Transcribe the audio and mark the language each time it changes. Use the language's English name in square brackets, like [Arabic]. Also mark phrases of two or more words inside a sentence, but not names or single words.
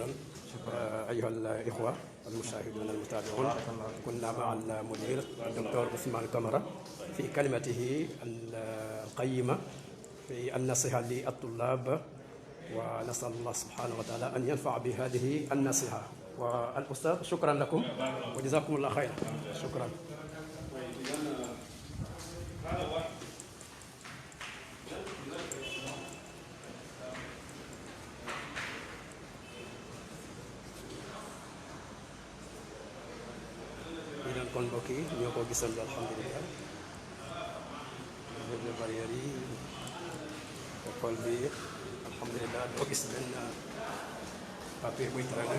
[Arabic] أيها الإخوة المشاهدون المتابعون، كنا مع المدير الدكتور عثمان كمرة في كلمته القيمة في النصيحة للطلاب، ونسأل الله سبحانه وتعالى أن ينفع بهذه النصيحة. والأستاذ شكرا لكم وجزاكم الله خيرا. شكرا. [Wolof] kon mbokk yi ñoo ko gisandoo alhamdulilah de barrière yi école bi alhamdulilah doo gis benn papier buy traîner.